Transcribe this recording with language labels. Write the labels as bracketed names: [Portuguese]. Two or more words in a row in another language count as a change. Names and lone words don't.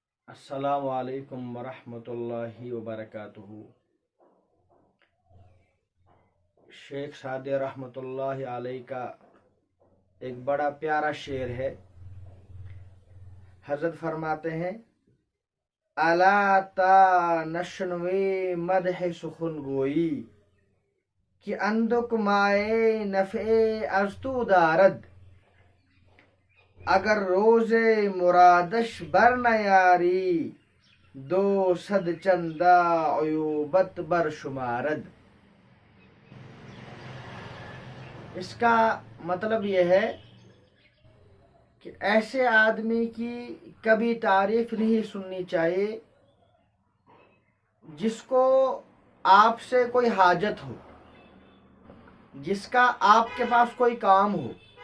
[Arabic] السلام علیکم ورحمۃ اللہ وبرکاتہ۔ [Urdu] شیخ سعدی [Arabic] رحمۃ اللہ علیہ [Urdu] کا ایک بڑا پیارا شعر ہے۔ حضرت فرماتے ہیں: [Persian] الا تا نشنوی مدح سخن گوئی کہ اندک مائے نفع از تو دارد، اگر روز مرادش بر نیاری دو صد چندہ عیوبت بر شمارد۔ [Urdu] اس کا مطلب یہ ہے کہ ایسے آدمی کی کبھی تعریف نہیں سننی چاہیے جس کو آپ سے کوئی حاجت ہو، جس کا آپ کے پاس کوئی کام ہو۔